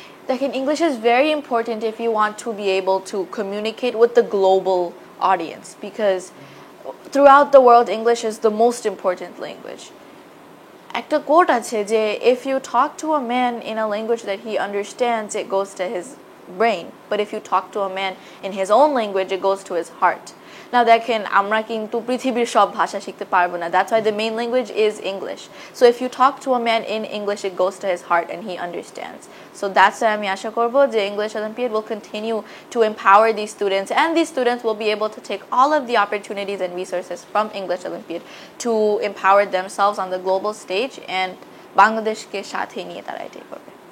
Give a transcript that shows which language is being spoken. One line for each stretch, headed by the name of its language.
Bangla: দেখেন,
English: English is very important if you want to be able to communicate with the global audience, because throughout the world English is the most important language.
Bangla: একটা coat আছে যে
English: if you talk to a man in a language that he understands, it goes to his brain, but if you talk to a man in his own language, it goes to his heart.
Bangla: Now দেখেন, আমরা কিন্তু পৃথিবীর সব ভাষা শিখতে পারবো না,
English: that's why the main language is English. So if you talk to a man in English, it goes to his heart and he understands. So that's why
Bangla: আমি আশা করব যে
English: English Olympiad will continue to empower these students, and these students will be able to take all of the opportunities and resources from English Olympiad to empower themselves on the global stage, and
Bangla: বাংলাদেশকে সাথে নিয়ে তারা এটাই করবে।